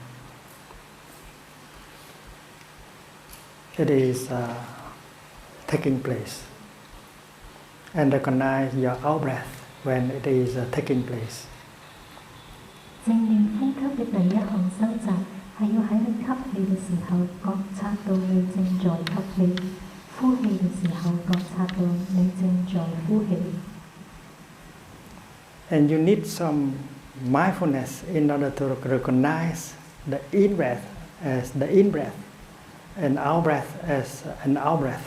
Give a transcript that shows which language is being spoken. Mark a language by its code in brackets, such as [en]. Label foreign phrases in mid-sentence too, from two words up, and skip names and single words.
[en] it is taking place, and recognize your out-breath when it is taking place. [yue] 正念呼吸嘅第一項收集係要喺你吸氣嘅時候覺察到你正在吸氣，呼氣嘅時候覺察到你正在呼氣。 [en] And you need some mindfulness in order to recognize the in-breath as the in-breath and out-breath as an out-breath.